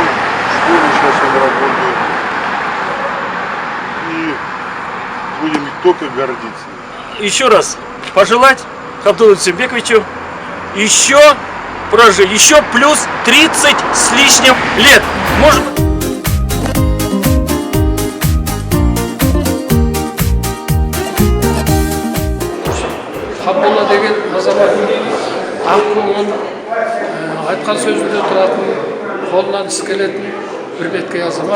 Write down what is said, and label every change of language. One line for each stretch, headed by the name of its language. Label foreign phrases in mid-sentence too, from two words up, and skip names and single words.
Russian: В школе сейчас он работает. И будем только гордиться. Еще раз пожелать Абдулу Цимбековичу еще прожить, еще плюс 30 с лишним лет. Может быть...
Kazakh: Абдулла деген азамат ақкөңіл, айтқан сөзінде тұратын, қолынан іс келетін бір беткей азамат.